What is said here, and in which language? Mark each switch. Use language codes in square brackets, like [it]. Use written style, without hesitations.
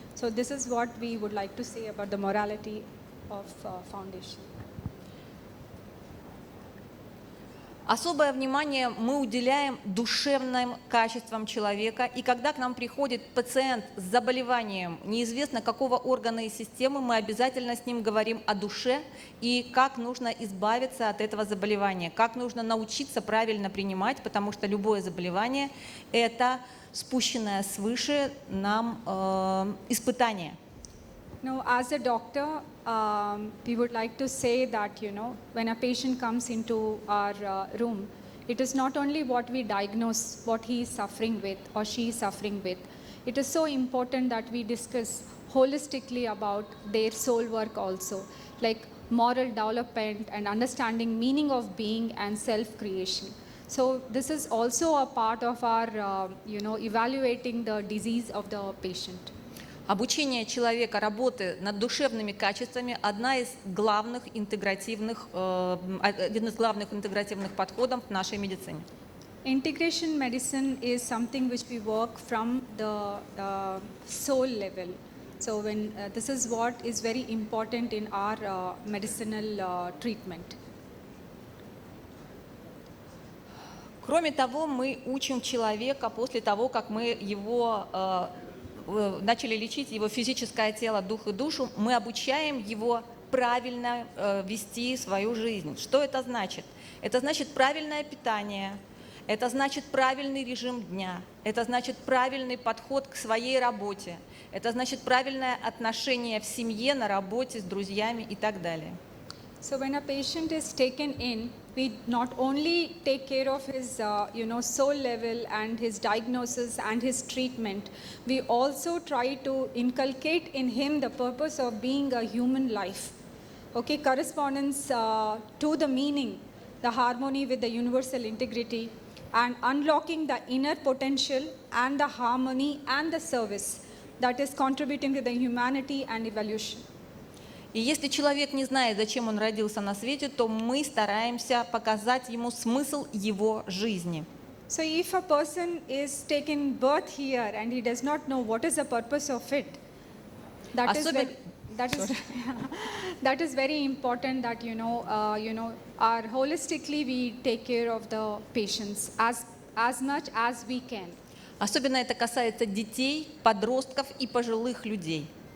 [en] So this is what we would like to say about the morality of foundation. [ru] Особое внимание мы уделяем душевным качествам человека, и когда к нам приходит пациент с заболеванием неизвестно какого органа и системы, мы обязательно с ним говорим о душе и как нужно избавиться от этого заболевания, как нужно научиться правильно принимать, потому что любое заболевание – это спущенное свыше нам испытание. [en] Now, as a doctor, we would like to say that, when a patient comes into our room, it is not only what we diagnose, what he is suffering with or she is suffering with. It is so important that we discuss holistically about their soul work also, like moral development and understanding meaning of being and self-creation. So this is also a part of our, evaluating the disease of the patient. [ru] Обучение человека работы над душевными качествами – один из главных интегративных подходов в нашей медицине. [en] Integration medicine is something which we work from the soul level. So this is what is very important in our medicinal treatment. [ru] Кроме того, мы учим человека после того, как мы его начали лечить, его физическое тело, дух и душу, мы обучаем его правильно вести свою жизнь. Что это значит? Это значит правильное питание, это значит правильный режим дня, это значит правильный подход к своей работе, это значит правильное отношение в семье, на работе, с друзьями и так далее. [en] So when a patient is taken in, we not only take care of his, soul level and his diagnosis and his treatment, we also try to inculcate in him the purpose of being a human life. Okay, correspondence to the meaning, the harmony with the universal integrity, and unlocking the inner potential and the harmony and the service that is contributing to the humanity and evolution. [ru] И если человек не знает, зачем он родился на свете, то мы стараемся показать ему смысл его жизни. [en] So if a person is taken birth here and he does not know what is the purpose of it, that is very important that our holistically we take care of the patients as much as we can. [ru] Особенно это касается детей, подростков и пожилых людей.